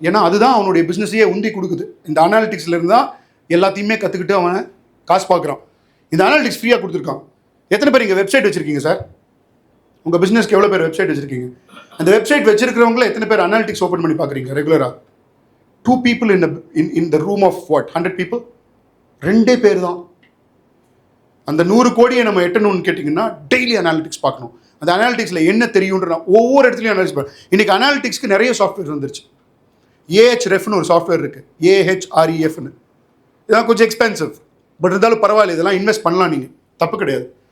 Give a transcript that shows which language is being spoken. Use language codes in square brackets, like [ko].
[ta] ஏன்னா அதுதான் அவனுடைய பிஸ்னஸையே உந்தி கொடுக்குது. இந்த அனாலிட்டிக்ஸ்லேருந்து தான் எல்லாத்தையுமே கற்றுக்கிட்டு அவன் காசு பார்க்குறான். இந்த அனாலிட்டிக்ஸ் ஃப்ரீயாக கொடுத்துருக்கான். எத்தனை பேர் இங்கே வெப்சைட் வச்சுருக்கீங்க சார்? உங்கள் பிஸ்னஸ்க்கு எவ்வளோ பேர் வெப்சைட் வச்சுருக்கீங்க? அந்த வெப்சைட் வச்சுருக்கிறவங்கள எத்தனை பேர் அனாலிட்டிக்ஸ் ஓப்பன் பண்ணி பார்க்குறீங்க ரெகுலராக? [en] 2 people in the room of what 100 people? [ta] 2 பேர் தான். அந்த 100 கோடியை நம்ம எட்டணும்னு கேட்டிங்கன்னா டெய்லி அனாலிட்டிக்ஸ் பார்க்கணும். அந்த அனாலிட்டிக்ஸில் என்ன தெரியுன்ற ஒவ்வொரு இடத்துலையும் அனாலிட்டிக்ஸ் பார்க்கணும். இன்றைக்கி அனாலிட்டிக்ஸ்க்கு நிறைய சாஃப்ட்வேர் வந்துருச்சு. AHREFன்னு ஒரு சாஃப்ட்வேர் இருக்குது, AHREFன்னு. இதெல்லாம் கொஞ்சம் எக்ஸ்பென்சிவ், பட் இருந்தாலும் பரவாயில்ல, இதெல்லாம் இன்வெஸ்ட் பண்ணலாம், நீங்கள் தப்பு கிடையாது.